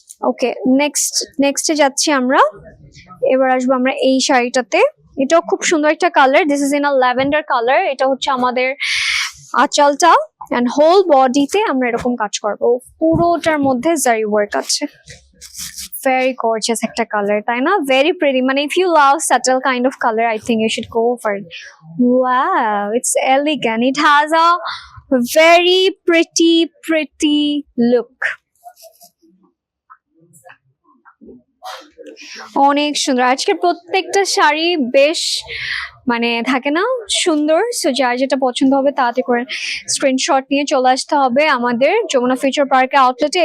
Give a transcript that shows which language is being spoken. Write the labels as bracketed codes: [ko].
[bn] ওকে, নেক্সটে যাচ্ছি আমরা। এবার আসবো আমরা এই শাড়িটাতে। এটাও খুব সুন্দর একটা colour, [en] This is in a lavender colour. [bn] এটা হচ্ছে আমাদের আঁচলটা এন্ড হোল বডিতে আমরা এরকম কাজ করবো, পুরোটার মধ্যে জারি ওয়ার্ক আছে। [en] Very gorgeous [bn] একটা কালার, তাই না? [en] Very pretty, মানে if you love subtle kind of color, I think you should go for it. Wow, it's elegant. It has a very pretty look. [bn] অনেক সুন্দর। আজকে প্রত্যেকটা শাড়ি বেশ মানে থাকে না সুন্দর। সো যার যেটা পছন্দ হবে তাড়াতাড়ি করে স্ক্রিনশট নিয়ে চলে আসতে হবে আমাদের যমুনা ফিউচার পার্কের আউটলেটে।